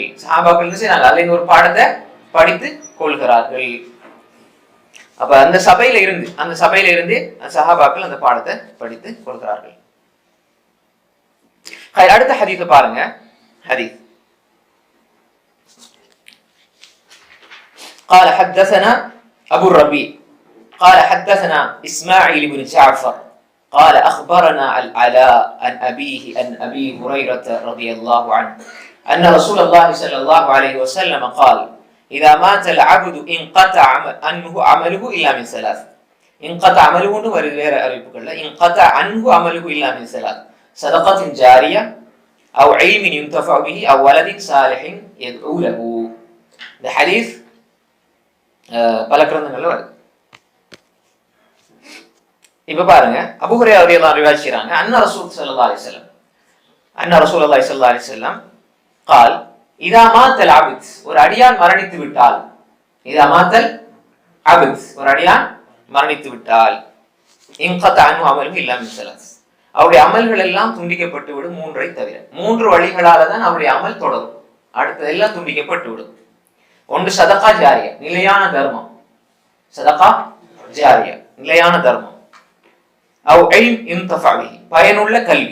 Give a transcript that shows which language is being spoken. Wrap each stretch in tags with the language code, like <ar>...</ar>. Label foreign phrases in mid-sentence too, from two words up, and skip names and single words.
<ta>சஹாபாக்கள் என்ன செய்யறாங்க, அதுல இருந்து ஒரு பாடத்தை படித்து கொள்கிறார்கள். அப்ப அந்த சபையில இருந்து அந்த சஹாபாக்கள் அந்த பாடத்தை படித்து கொள்கிறார்கள். அடுத்த ஹதீஸ பாருங்க.</ta> <ar>ஹதீஸ் قال حدثنا أبو الربيع قال حدثنا إسماعيل بن جعفر قال أخبرنا العلاء عن أبيه عن أبي هريرة رضي الله عنه أن رسول الله صلى الله عليه وسلم قال إذا مات العبد انقطع عنه عمله إلا من ثلاث. انقطع عمله</ar> <ta>வேற அறிவிப்புகள்ல</ta> <ar>انقطع عنه عمله إلا من ثلاث. صدقة جارية أو علم ينتفع به أو ولد صالح يدعو له.</ar> <ta>இந்த ஹதீஸ் பல கிரந்தங்கள்ல வருது. இப்ப பாருங்க,</ta> <ar>அபூ ஹுரைரா رضي الله عنه رواية أن رسول صلى الله عليه وسلم أن رسول الله صلى الله عليه وسلم قال اذا مات العبد,</ar> <ta>ஒரு அடியான் மரணித்து விட்டால்,</ta> <ar>اذا مات العبد,</ar> <ta>ஒரு அடியான் மரணித்து விட்டால்,</ta> <ar>انقطع عنه عمله الا من ثلاث,</ar> <ta>அவருடைய அமல்கள் எல்லாம் துண்டிக்கப்பட்டு விடும் மூன்றை தவிர. மூன்று வழிகளால தான் அவருடைய அமல் தொடரும், அடுத்தது எல்லாம் துண்டிக்கப்பட்டு விடும். ஒன்று</ta> <ar>صدقة جارية,</ar> <ta>நிலையான தர்மம்,</ta> <ar>صدقة جارية</ar> <ta>நிலையான தர்மம்.</ta> <ar>أو علم ينتفع به,</ar> <ta>பயனுள்ள கல்வி.</ta>